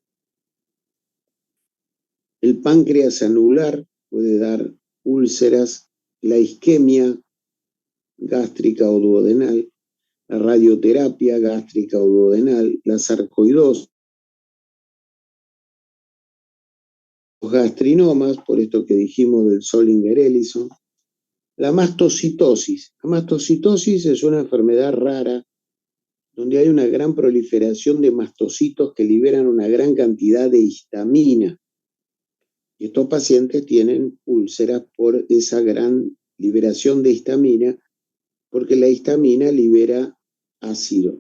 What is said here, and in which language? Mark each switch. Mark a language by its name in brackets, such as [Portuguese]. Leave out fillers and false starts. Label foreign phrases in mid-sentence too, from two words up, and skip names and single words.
[Spanish] El páncreas anular puede dar úlceras, la isquemia gástrica o duodenal, la radioterapia gástrica o duodenal, la sarcoidosis, los gastrinomas, por esto que dijimos del Zollinger-Ellison, la mastocitosis. La mastocitosis es una enfermedad rara donde hay una gran proliferación de mastocitos que liberan una gran cantidad de histamina. Y estos pacientes tienen úlceras por esa gran liberación de histamina, porque la histamina libera ácido.